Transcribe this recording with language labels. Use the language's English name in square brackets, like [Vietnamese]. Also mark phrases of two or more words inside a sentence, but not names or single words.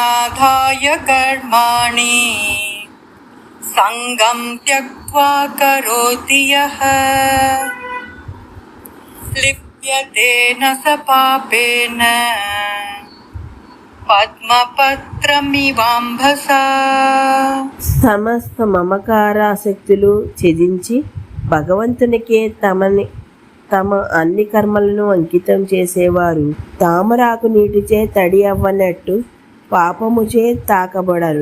[Sanskrit] आधाय कर्माणि संगं त्यक्त्वा करोति यः लिप्यते न स पापेन పద్మపత్రమివాంభసా. [Telugu] సమస్త మమకారాసక్తులు ఛేదించి భగవంతునికే తమ అన్ని కర్మలను అంకితం చేసేవారు తామరాకు నీటిచే తడి అవ్వనట్టు పాపముచే తాకబడరు.